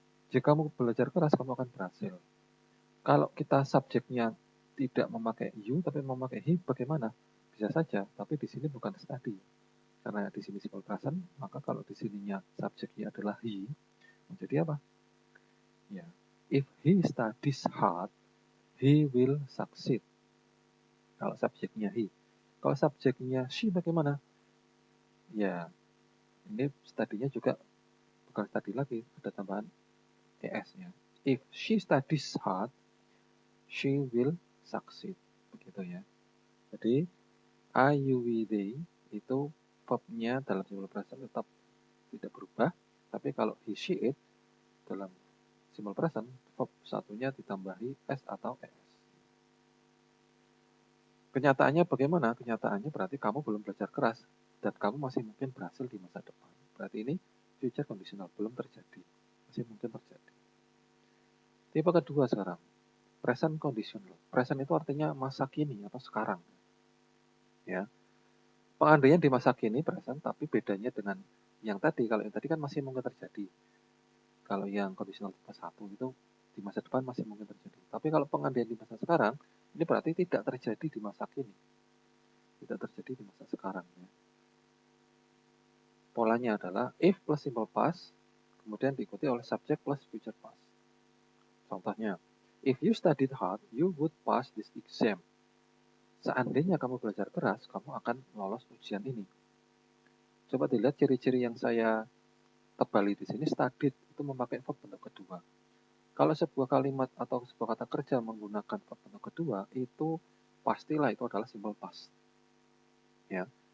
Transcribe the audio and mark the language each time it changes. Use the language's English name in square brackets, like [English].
[Indonesian] Jika kamu belajar keras, kamu akan berhasil. Kalau kita subjeknya tidak memakai you, tapi memakai he, bagaimana? Bisa saja, tapi di sini bukan study. Karena di sini simple present, maka kalau di sininya subjeknya adalah he, menjadi apa? [English] Ya, if he studies hard, he will succeed. [Indonesian] Kalau subjeknya he. Kalau subjeknya she, bagaimana? Ya, ini studinya juga bukan study lagi, ada tambahan es ya. [English] If she studies hard, she will succeed. [Indonesian] Begitu ya. Jadi I, you, we, they itu verbnya dalam simple present tetap tidak berubah. Tapi kalau he, she, it dalam simple present verb satunya ditambahi s atau es. Kenyataannya bagaimana? Kenyataannya berarti kamu belum belajar keras dan kamu masih mungkin berhasil di masa depan. Berarti ini future conditional, belum terjadi. Masih mungkin terjadi. Tipe kedua sekarang, present conditional. Present itu artinya masa kini atau sekarang. Ya. Pengandaian di masa kini present, tapi bedanya dengan yang tadi. Kalau yang tadi kan masih mungkin terjadi. Kalau yang conditional tipe 1 itu di masa depan masih mungkin terjadi. Tapi kalau pengandaian di masa sekarang, ini berarti tidak terjadi di masa kini. Tidak terjadi di masa sekarang. Ya. Polanya adalah if plus simple past, kemudian diikuti oleh subject plus future past. [English] Contohnya, if you studied hard, you would pass this exam. [Indonesian] Seandainya kamu belajar keras, kamu akan lolos ujian ini. Coba dilihat ciri-ciri yang saya tebali di sini. Studied itu memakai verb bentuk kedua. Kalau sebuah kalimat atau sebuah kata kerja menggunakan verb bentuk kedua, itu pastilah itu adalah simple past. Ya.